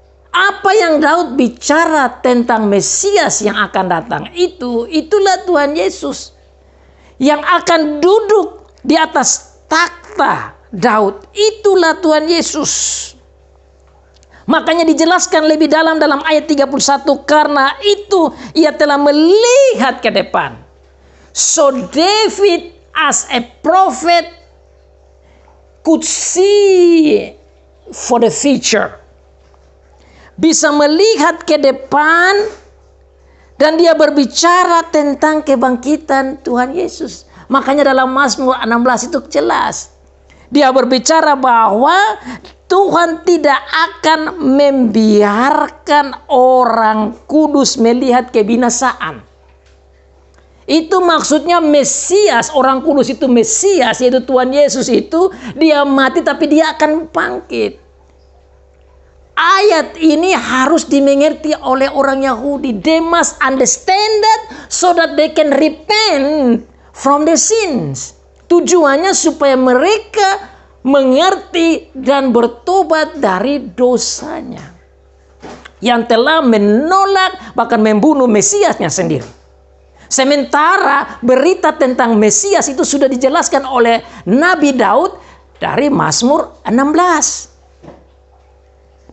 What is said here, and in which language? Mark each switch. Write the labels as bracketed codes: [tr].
[id] Apa yang Daud bicara tentang Mesias yang akan datang itu, itulah Tuhan Yesus. Yang akan duduk di atas takhta Daud, itulah Tuhan Yesus. Makanya dijelaskan lebih dalam ayat 31, karena itu ia telah melihat ke depan. [en] So David as a prophet could see for the future. [id] Bisa melihat ke depan dan dia berbicara tentang kebangkitan Tuhan Yesus. Makanya dalam Mazmur 16 itu jelas. Dia berbicara bahwa Tuhan tidak akan membiarkan orang kudus melihat kebinasaan. Itu maksudnya Mesias, orang kudus itu Mesias, yaitu Tuhan Yesus itu, dia mati tapi dia akan bangkit. Ayat ini harus dimengerti oleh orang Yahudi. [en] They must understand that so that they can repent from the sins. [id] Tujuannya supaya mereka mengerti dan bertobat dari dosanya yang telah menolak bahkan membunuh Mesiasnya sendiri. Sementara berita tentang Mesias itu sudah dijelaskan oleh Nabi Daud dari Mazmur 16.